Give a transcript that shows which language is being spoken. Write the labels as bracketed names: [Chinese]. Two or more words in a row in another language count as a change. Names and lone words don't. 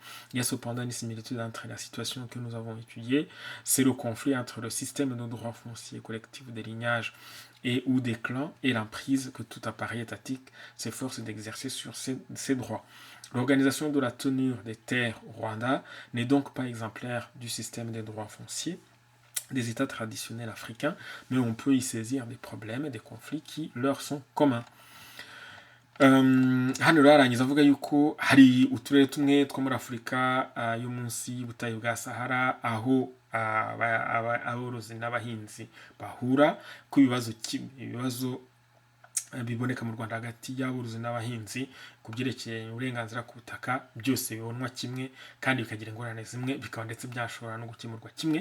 [French] Il y a cependant une similitude entre la situation que nous avons étudiée, c'est le conflit entre le système de droit foncier collectif des lignages et ou des clans et l'emprise que tout appareil étatique s'efforce d'exercer sur ces droits. L'organisation de la tenue des terres au Rwanda n'est donc pas exemplaire du système des droits fonciers des États traditionnels africains, mais on peut y saisir des problèmes et des conflits qui leur sont communs. [Kinyarwanda] Hano rero arangiza avuga yuko hari uturere tumwe two muri Afurika yo munsi y'ubutayu bwa Sahara aho aborozi n'abahinzi bahura ku ibibazo biboneka mu Rwanda hagati y'aborozi n'abahinzi ku byerekeye uburenganzira ku butaka, byose bibonwa kimwe kandi bikagira ingorane zimwe, bikaba ndetse byashobora no gukemurwa kimwe.